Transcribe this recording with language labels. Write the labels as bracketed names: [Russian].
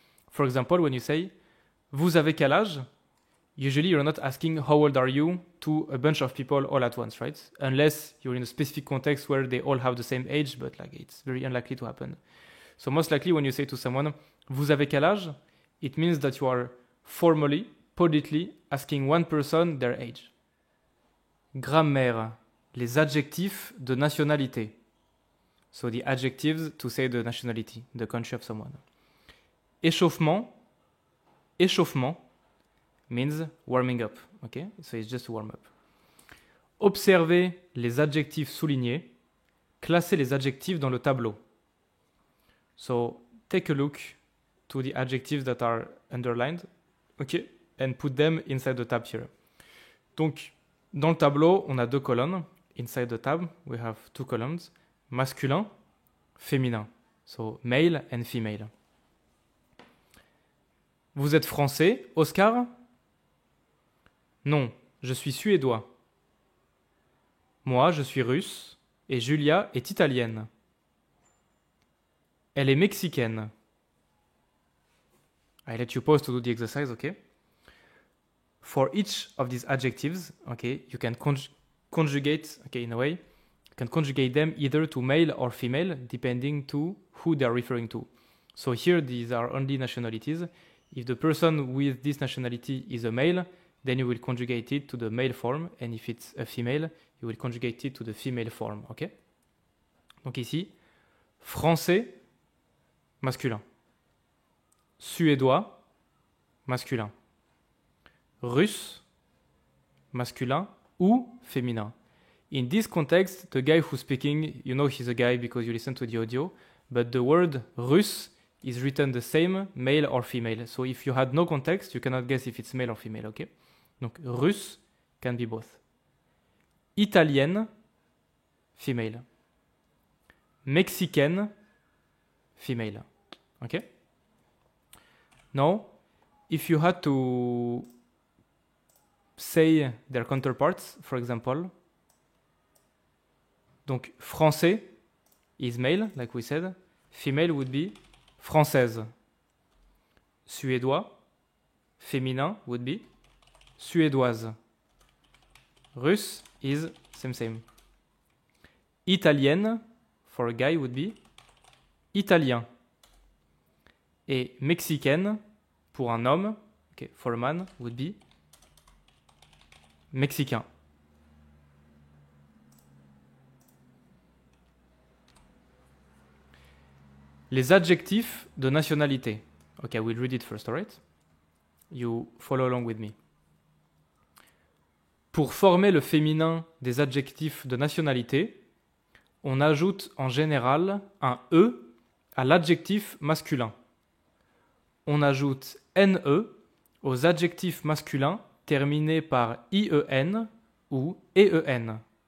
[English] For example, when you say, [French] vous avez quel âge? [English] Usually you're not asking how old are you to a bunch of people all at once, right? Unless you're in a specific context where they all have the same age, but like it's very unlikely to happen. So most likely when you say to someone, [French] vous avez quel âge? [English] It means that you are formally, politely asking one person their age. [French] Grammaire, les adjectifs de nationalité. [English] So the adjectives to say the nationality, the country of someone. Échauffement, échauffement means warming up, okay? So it's just to warm up. [French] Observez les adjectifs soulignés. Classez les adjectifs dans le tableau. [English] So take a look to the adjectives that are underlined, okay? And put them inside the tab here. [French] Donc, dans le tableau, on a deux colonnes. [English] Inside the tab, we have two columns. Masculin, féminin. So male and female. [French] Vous êtes français, Oscar? Non, je suis suédois. Moi, je suis russe et Julia est italienne. Elle est mexicaine. [English] I let you pause to do the exercise, okay? For each of these adjectives, okay, you can conjugate, okay, in a way, you can conjugate them either to male or female, depending to who they are referring to. So here, these are only nationalities. If the person with this nationality is a male, then you will conjugate it to the male form, and if it's a female, you will conjugate it to the female form, ok? [French] Donc ici, français, masculin. Suédois, masculin. Russe, masculin ou féminin. [English] In this context, the guy who's speaking, you know he's a guy because you listen to the audio, but the word russe is written the same, male or female. So if you had no context, you cannot guess if it's male or female, okay? Donc russe can be both. Italienne, female. Mexicaine, female. Okay? Now, if you had to say their counterparts, for example, donc français is male, like we said. Female would be française. Suédois, féminin would be suédoise. Russe is same. Italienne, for a guy, would be italien. [French] Et mexicaine, pour un homme, [English] okay, for a man, would be mexicain. [French] Les adjectifs de nationalité. [English] Okay, we'll read it first, alright? You follow along with me. [French] Pour former le féminin des adjectifs de nationalité, on ajoute en général un E à l'adjectif masculin. On ajoute NE aux adjectifs masculins terminés par IEN ou EEN.